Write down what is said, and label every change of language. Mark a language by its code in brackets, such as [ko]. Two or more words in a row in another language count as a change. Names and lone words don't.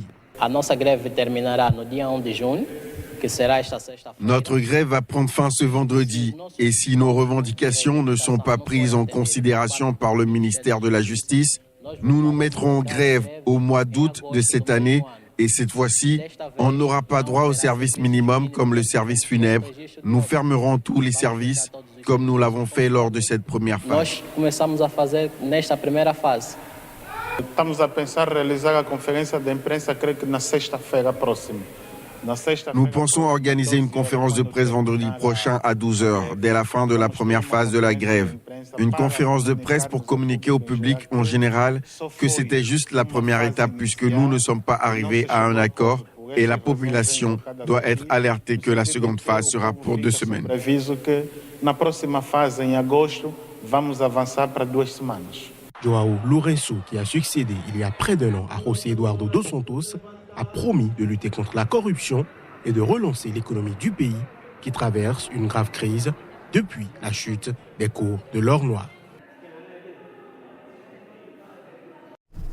[fr] Notre grève va prendre fin ce vendredi et si nos revendications ne sont pas prises en considération par le ministère de la Justice, nous nous mettrons en grève au mois d'août de cette année et cette fois-ci, on n'aura pas droit au service minimum comme le service funèbre. Nous fermerons tous les services comme nous l'avons fait lors de cette première phase. [pt] Estamos a pensar realizar a conferência de imprensa, creio que na sexta-feira próxima. [fr] Nous pensons organiser une conférence de presse vendredi prochain à 12h, dès la fin de la première phase de la grève. Une conférence de presse pour communiquer au public en général que c'était juste la première étape puisque nous ne sommes pas arrivés à un accord et la population doit être alertée que la seconde phase sera pour 2 semaines. [pt] Na próxima phase, em agosto, vamos avançar para 2 semanas. [fr] João Lourenço, qui a succédé il y a près d'1 an à José Eduardo dos Santos, a promis de lutter contre la corruption et de relancer l'économie du pays qui traverse une grave crise depuis la chute des cours de l'or noir.